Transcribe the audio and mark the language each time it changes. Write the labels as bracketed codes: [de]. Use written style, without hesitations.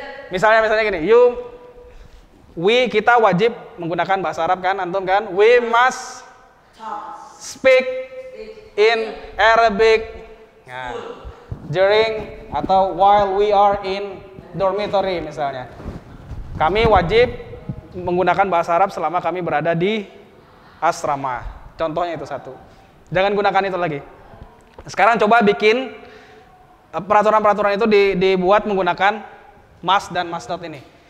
[id] Misalnya gini, kita wajib menggunakan bahasa Arab kan, antum kan? [en] We must speak in Arabic during [id] atau [en] while we are in dormitory misalnya. [id] Kami wajib menggunakan bahasa Arab selama kami berada di asrama. Contohnya itu satu. Jangan gunakan itu lagi. Sekarang coba bikin peraturan-peraturan itu dibuat menggunakan must dan must not ini.